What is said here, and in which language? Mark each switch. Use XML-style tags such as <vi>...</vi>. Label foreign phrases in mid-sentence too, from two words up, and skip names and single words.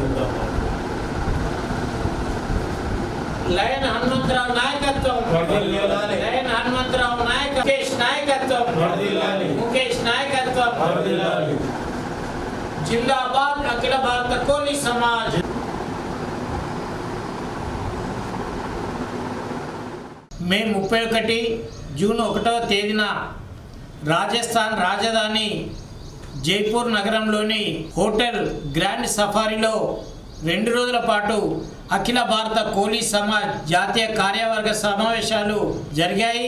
<mr>लयन हनुमंतराव नायकत्व, लयन हनुमंतराव नायक, मुकेश नायकत्व, मुकेश नायकत्व, जिंदाबाद अखिल भारतीय कोळी समाज.</mr> <te>మే 31 జూన్ 1వ తేదీన రాజస్థాన్ రాజధాని జైపూర్ నగరంలోని హోటల్ గ్రాండ్ సఫారీలో 2 రోజుల పాటు అఖిల భారత కోలీ సమాజ్ జాతీయ కార్యవర్గ సమావేశాలు జరిగాయి.</te>